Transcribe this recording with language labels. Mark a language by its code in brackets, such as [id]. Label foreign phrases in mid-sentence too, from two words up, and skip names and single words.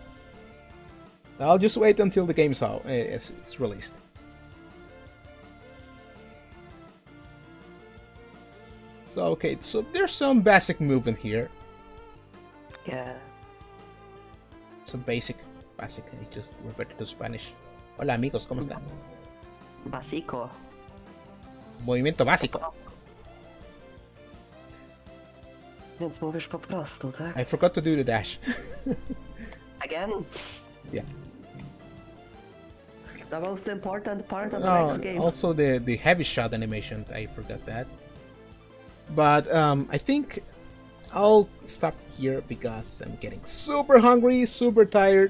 [en] I'll just wait until the game's out. It's released. So okay, so there's some basic movement here. Yeah. Some basic. I just reverted to Spanish. [es] Hola amigos, ¿cómo están? Básico. Movimiento básico. [pl] Więc mówisz po prostu, tak? [en] I forgot to do the dash. Again? Yeah. The most important part of the next game. Also the heavy shot animation, I forgot that. But I think I'll stop here because I'm getting super hungry, super tired.